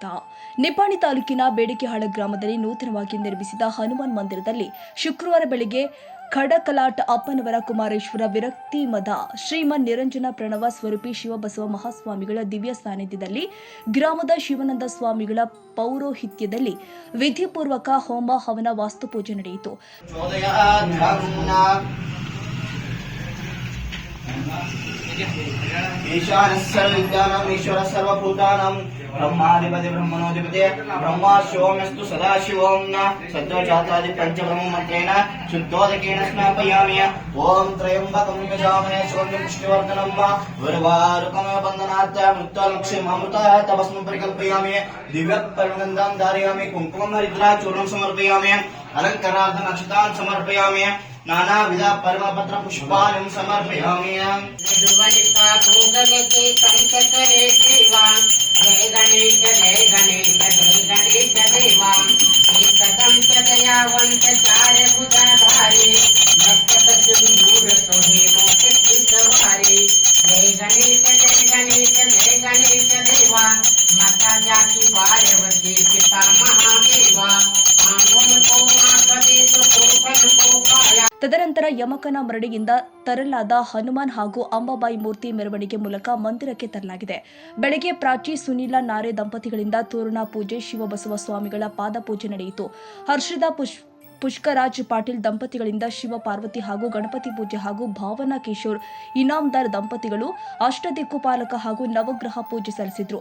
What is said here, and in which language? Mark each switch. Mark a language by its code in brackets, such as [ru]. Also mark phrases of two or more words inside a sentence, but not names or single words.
[kn] ನಿಪ್ಪಾಣಿ ತಾಲೂಕಿನ ಬೇಡಿಕೆಹಾಳ ಗ್ರಾಮದಲ್ಲಿ ನೂತನವಾಗಿ ನಿರ್ಮಿಸಿದ ಹನುಮಾನ್ ಮಂದಿರದಲ್ಲಿ ಶುಕ್ರವಾರ ಬೆಳಗ್ಗೆ ಖಡಕಲಾಟ ಅಪ್ಪನವರ ಕುಮಾರೇಶ್ವರ ವಿರಕ್ತಿ ಮದ ಶ್ರೀಮನ್ ನಿರಂಜನ ಪ್ರಣವ ಸ್ವರೂಪಿ ಶಿವಬಸವ ಮಹಾಸ್ವಾಮಿಗಳ ದಿವ್ಯ ಸಾನ್ನಿಧ್ಯದಲ್ಲಿ ಗ್ರಾಮದ ಶಿವಾನಂದ ಸ್ವಾಮಿಗಳ ಪೌರೋಹಿತ್ಯದಲ್ಲಿ ವಿಧಿಪೂರ್ವಕ ಹೋಮ ಹವನ ವಾಸ್ತುಪೂಜೆ ನಡೆಯಿತು. [sa] ईश्वर सर्वभूतानां ब्रह्माधिपति ब्रह्मणोधिपति ब्रह्मा सोम्यस्तु सदाशिवों सद्वजातादि पंचब्रह्म मंत्रेण शुद्धोदकेन स्नापयामि. ओम त्र्यंबकं यजामहे सुगन्धिं पुष्टिवर्धनं उर्वारुकं बन्धनात् मृत्युलक्ष्मीमृता तपस्मं परिकल्पयामि. दिव्यपर्णगन्धां धारयामि. कुङ्कुमं हरिद्राचूर्णं समर्पयामि. अलङ्कारार्थं अक्षतान् समर्पयामि. नानाविध परमपत्र पुष्पाणि समर्पयामि. [hi] जय गणेश जय गणेश जय गणेश देवा एकदम सदयावंत चार भुजाधारी भक्त सिंदूर सोहे मोक्ष की सवारी. जय गणेश जय गणेश देवा माता जाकी पार्वती पिता महादेवा आंगन को मापदे तो कोपन को पाया. [kn] ತದನಂತರ ಯಮಕನ ಮರಡಿಯಿಂದ ತರಲಾದ ಹನುಮಾನ್ ಹಾಗೂ ಅಂಬಾಬಾಯಿ ಮೂರ್ತಿ ಮೆರವಣಿಗೆ ಮೂಲಕ ಮಂದಿರಕ್ಕೆ ತರಲಾಗಿದೆ. ಬೆಳಗ್ಗೆ ಪ್ರಾಚಿ ಸುನೀಲ ನಾರೆ ದಂಪತಿಗಳಿಂದ ತೋರಣ ಪೂಜೆ, ಶಿವಬಸವ ಸ್ವಾಮಿಗಳ ಪಾದಪೂಜೆ ನಡೆಯಿತು. ಹರ್ಷದ ಪುಷ್ಕರಾಜ್ ಪಾಟೀಲ್ ದಂಪತಿಗಳಿಂದ ಶಿವ ಪಾರ್ವತಿ ಹಾಗೂ ಗಣಪತಿ ಪೂಜೆ ಹಾಗೂ ಭಾವನಾ ಕಿಶೋರ್ ಇನಾಮದಾರ್ ದಂಪತಿಗಳು ಅಷ್ಟದಿಕ್ಕುಪಾಲಕ ಹಾಗೂ ನವಗ್ರಹ ಪೂಜೆ ಸಲ್ಲಿಸಿದರು.